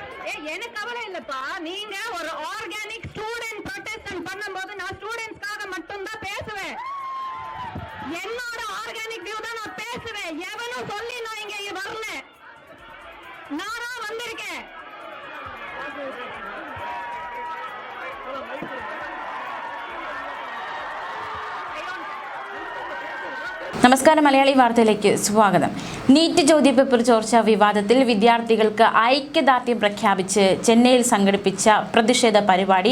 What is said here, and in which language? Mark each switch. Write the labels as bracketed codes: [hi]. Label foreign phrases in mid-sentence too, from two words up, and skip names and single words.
[ta] எனக்கு கவலை இல்லப்பா. நீங்க ஒரு [en] organic student protest [ta] பண்ணும்போது நான் ஸ்டூடெண்ட்ஸ்க்காக மட்டும் தான் பேசுவேன். என்னோட [en] organic view [ta] தான் நான் பேசுவேன். எவனும் சொல்லி நான் இங்க வரல, நானா வந்திருக்கேன். [ml] നമസ്കാരം. മലയാളി വാർത്തയിലേക്ക് സ്വാഗതം. നീറ്റ് ചോദ്യപേപ്പർ ചോർച്ച വിവാദത്തിൽ വിദ്യാർത്ഥികൾക്ക് ഐക്യദാർഢ്യം പ്രഖ്യാപിച്ച് ചെന്നൈയിൽ സംഘടിപ്പിച്ച പ്രതിഷേധ പരിപാടി.